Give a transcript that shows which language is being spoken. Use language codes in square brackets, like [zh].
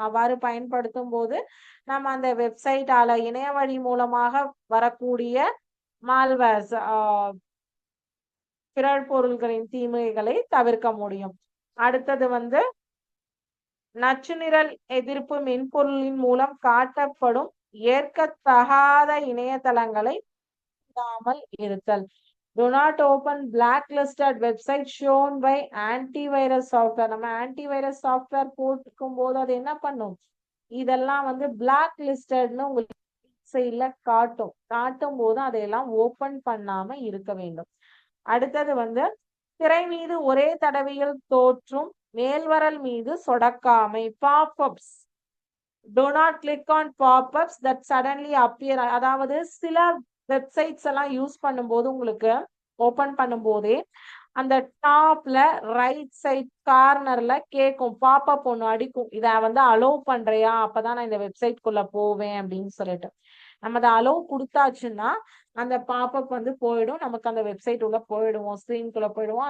[ta] அவ்வாறு பயன்படுத்தும் போது நம்ம அந்த வெப்சைட்டால இணைய வழி மூலமாக வரக்கூடிய மால்வேர்ஸ், பிறர் பொருள்களின் தீமைகளை தவிர்க்க முடியும். அடுத்தது வந்து நச்சு நிரல் எதிர்ப்பு மென்பொருளின் மூலம் காட்டப்படும் ஏற்கத்தகாத இணையதளங்களை இருத்தல். [en] Do not open blacklisted website shown by antivirus software. [ta] நம்ம ஆன்டிவைரஸ் சாஃப்ட்வேர் போட்டுக்கும் போது அது என்ன பண்ணும், இதெல்லாம் வந்து பிளாக் லிஸ்டட்னு உங்களுக்கு காட்டும் போது அதையெல்லாம் ஓபன் பண்ணாம இருக்க வேண்டும். அடுத்தது வந்து திரை மீது ஒரே தடவையில் தோற்றும் மேல்வரல் மீது சொடக்காமை. [en] Popups. Do not click on pop-ups that suddenly appear. [ta] அதாவது சில வெப்சைட்ஸ் எல்லாம் யூஸ் பண்ணும்போது உங்களுக்கு ஓபன் பண்ணும் போதே அந்த டாப்ல ரைட் சைட் கார்னர்ல கேட்கும், பாப்அப் ஒண்ணு அடிக்கும், இத வந்து அலோவ் பண்றியா, அப்பதான் நான் இந்த வெப்சைட் குள்ள போவேன் அப்படின்னு சொல்லிட்டு. நம்ம அதை அலோவ் கொடுத்தாச்சுன்னா அந்த பாப்அப் வந்து போயிடும், நமக்கு அந்த வெப்சைட் உள்ள போயிடுவோம், ஸ்கிரீன்குள்ள போயிடுவோம்.